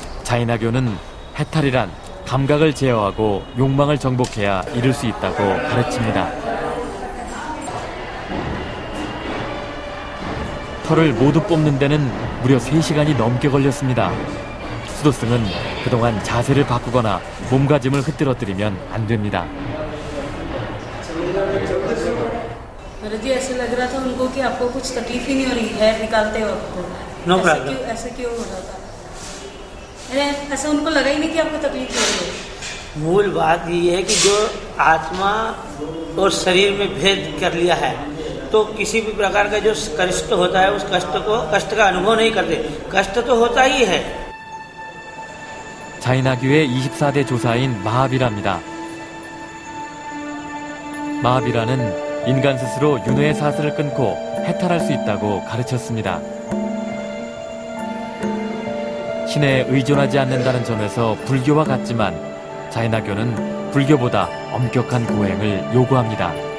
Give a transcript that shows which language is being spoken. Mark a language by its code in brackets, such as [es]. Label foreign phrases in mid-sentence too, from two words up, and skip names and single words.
[ko] 자이나교는 해탈이란 감각을 제어하고 욕망을 정복해야 이룰 수 있다고 가르칩니다. 털을 모두 뽑는 데는 무려 3시간이 넘게 걸렸습니다. 수도승은 그동안 자세를 바꾸거나 몸가짐을 흐트러뜨리면 안 됩니다. [hi] जी ऐसे लग रहा था उनको कि आपको कुछ तकलीफ ही नहीं हो रही है निकालते वक्त। [en] No problem. [hi] ऐसे क्यों हो रहा था? ऐसा उनको लगा ही नहीं कि आपको तकलीफ हो रही है। मूल बात ये है कि जो आत्मा और शरीर में भेद कर लिया है तो किसी भी प्रकार का जो कष्ट होता है उस कष्ट का अनुभव नहीं करते। कष्ट तो होता ही है। [ko] 자이나교의 24대 조사인 마하비라입니다. 마하비라는 인간 스스로 윤회의 사슬을 끊고 해탈할 수 있다고 가르쳤습니다. 신에 의존하지 않는다는 점에서 불교와 같지만 자이나교는 불교보다 엄격한 고행을 요구합니다.